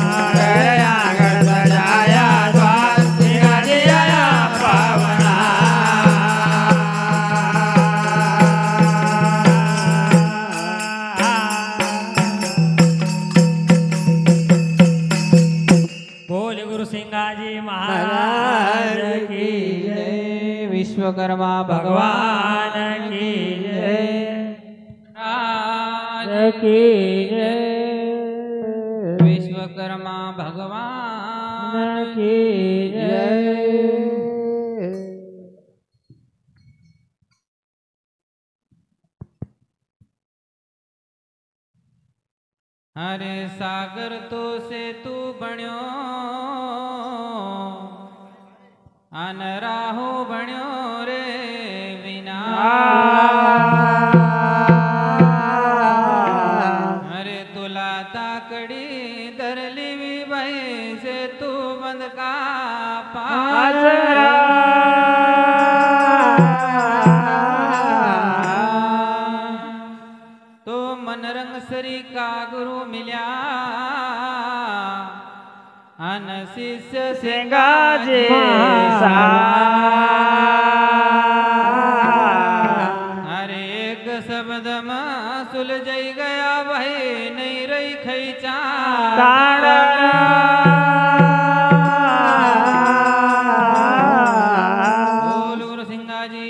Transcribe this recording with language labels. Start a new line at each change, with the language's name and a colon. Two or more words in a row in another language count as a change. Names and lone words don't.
Nimadi: गया घर सजाया द्वार सिंगाजी आया पावना
Hindi: बोल गुरु सिंगाजी महाराज की जय विश्वकर्मा भगवान भगवान की जय राज की जय विश्वकर्मा भगवान की जय
Nimadi: अरे सागर तो से तू बण्यो अन राहु बण्यो रे विना अरे तुला ताकड़ी धरली भी भाई से तू बंद का तो मन रंग सरी का गुरु मिल्या अन शिष्य सिंगाजी अरे एक शब्द में सुलझई गया भाई नहीं रही खैचा बोल गुरु सिंगाजी